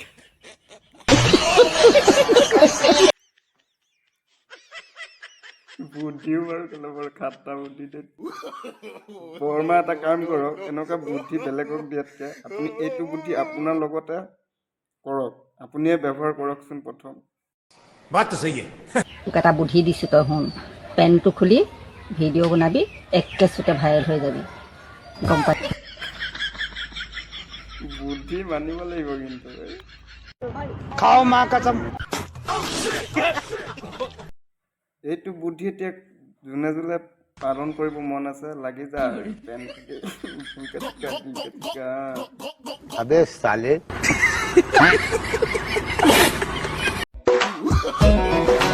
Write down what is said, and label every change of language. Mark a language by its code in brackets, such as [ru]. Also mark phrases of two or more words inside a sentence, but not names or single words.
[as] বুদ্ধিও বাৰু কেনেবাৰ খাট্টা বুদ্ধি দে বৰ্মা এটা কাম কৰক এনেকুৱা বুদ্ধি বেলেগক দিয়াতকৈ আপুনি এইটো বুদ্ধি আপোনাৰ লগতে কৰক আপুনিয়ে ব্যৱহাৰ কৰকচোন প্ৰথম [hi] बात तो सही है [as] তোক এটা বুদ্ধি দিছোঁ তই শুন পেনটো খুলি ভিডিঅ' বনাবি একেচুতে ভাইৰেল হৈ যাবি গম পাই বুদ্ধি মানিব লাগিব কিন্তু [hi] खाओ माँ कसम [as] এইটো বুদ্ধি এতিয়া যোনে যোনে পালন কৰিব মন আছে লাগি যা [hi] अबे साले